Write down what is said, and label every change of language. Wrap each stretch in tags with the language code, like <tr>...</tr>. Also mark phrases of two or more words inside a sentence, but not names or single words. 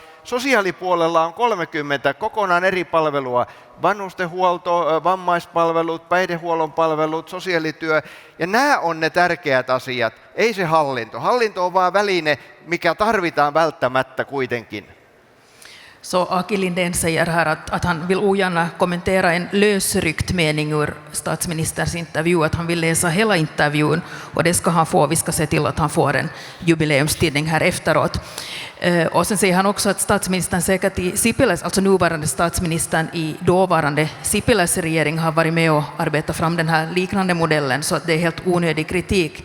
<fi>Sosiaalipuolella on 30 kokonaan eri palvelua, vanhustenhuolto, vammaispalvelut, päihdehuollon palvelut, sosiaalityö. Ja nämä on ne tärkeät asiat, ei se hallinto. Hallinto on vain väline, mikä tarvitaan välttämättä kuitenkin.</fi> <sv>Så Aki Lindén säger här att han vill ogärna kommentera en lösryckt mening ur statsministerns intervju, att han vill läsa hela intervjun och det ska han få. Vi ska se till att han får en jubileumstidning här efteråt. Och sen säger han också att statsministern säkert i Sipiläs, alltså nuvarande statsministern i dåvarande Sipiläs regering har varit med och arbetat fram den här liknande modellen, så att det är helt onödig kritik.</sv>